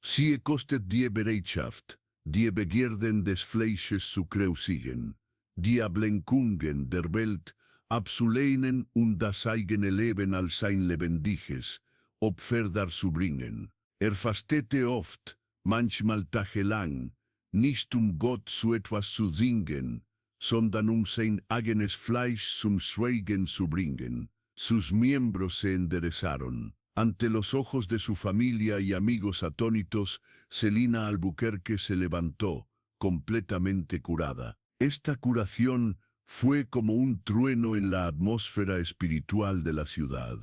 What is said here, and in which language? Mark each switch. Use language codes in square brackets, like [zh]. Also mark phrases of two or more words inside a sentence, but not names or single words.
[de] Sie kostet die Bereitschaft, die Begierden des Fleisches zu kreuzigen, die Ablenkungen der Welt abzulehnen und das eigene Leben als ein lebendiges Opfer darzubringen. Er fastete oft, manchmal tagelang, nicht Gott zu etwas zu singen, sondern sein eigenes Fleisch zum Schweigen zu bringen. [es] Sus miembros se enderezaron. Ante los ojos de su familia y amigos atónitos, Celina Albuquerque se levantó, completamente curada. Esta curación fue como un trueno en la atmósfera espiritual de la ciudad.